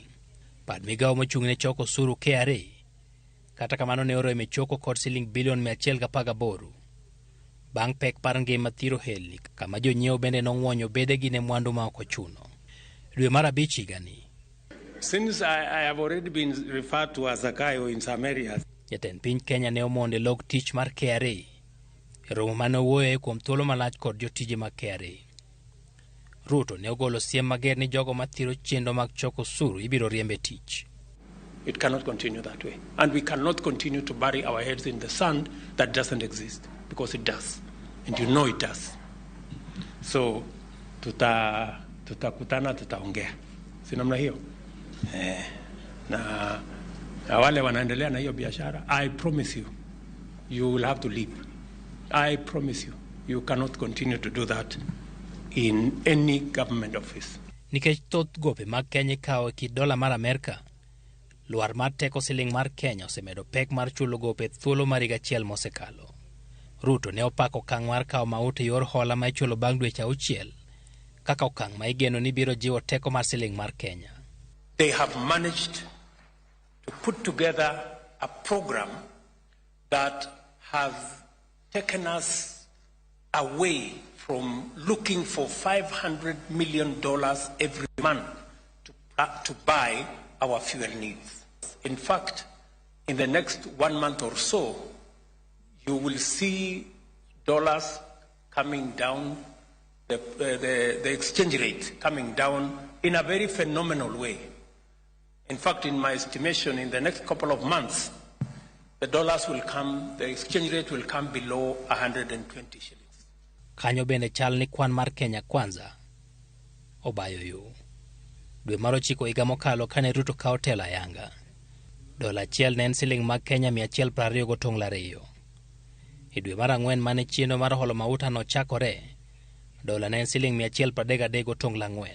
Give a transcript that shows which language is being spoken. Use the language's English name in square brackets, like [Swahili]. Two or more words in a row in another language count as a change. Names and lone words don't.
[Luo (Kenya and Tanzania)] Pad migawo mochung'ne choko osuru KRA kata kamano ne orome choko kod siling bilion 118 bang' pek par ngima thiro helni, kama jonyiewo bende nong'wonyo bedegi ne mwandu ma ok ochuno. Dwe mar abich higani, [English] since I have already been referred to as osekawo in some areas, [Luo (Kenya and Tanzania)] jatend piny Kenya ne omonde log tich mar KRA e romo mane owuoyoe kuom thuolo malach kod jotije mag KRA. Ruto ne ogolo siem mager ni jogo mathiro chenro mag choko osuru ibiro riembe tich. [English] it cannot continue that way. And we cannot continue to bury our heads in the sand that doesn't exist, because it does. And you know it does. So, [Swahili] tutakutana, tutaongea. Si namna hiyo? Na wale wanaendelea na hiyo biashara, [English] I promise you, you will have to leave. I promise you, you cannot continue to do that in any government office. [Luo (Kenya and Tanzania)] Nikech thoth gope mag Kenya ikawo ki dola mar Amerika, luar mar teko siling mar Kenya osemedo pek mar chulo gope thuolo mar higa achiel mosekalo. Ruto ne opako okang' mar kawo maut e yor hola ma ichulo bang' dweche auchiel kaka okang' ma igeno ni biro jiwo teko mar siling mar Kenya. [English] They have managed to put together a program that has taken us away from looking for $500 million every month to buy our fuel needs. In fact, in the next 1 month or so, you will see dollars coming down, the exchange rate coming down in a very phenomenal way. In fact, in my estimation, in the next couple of months, the dollars will come, the exchange rate will come below 120 shillings. [Luo (Kenya and Tanzania)] Kanyo bende chal ni kwan mar Kenya Kwanza obayo yo. Dwe mar 9 higa mokalo kane Ruto kawo telo ayanga, dola achiel ne en siling mag Kenya 120.2. E dwe mar 4 mane chenro mar holo mauta no chakore, dola ne en siling 133.4.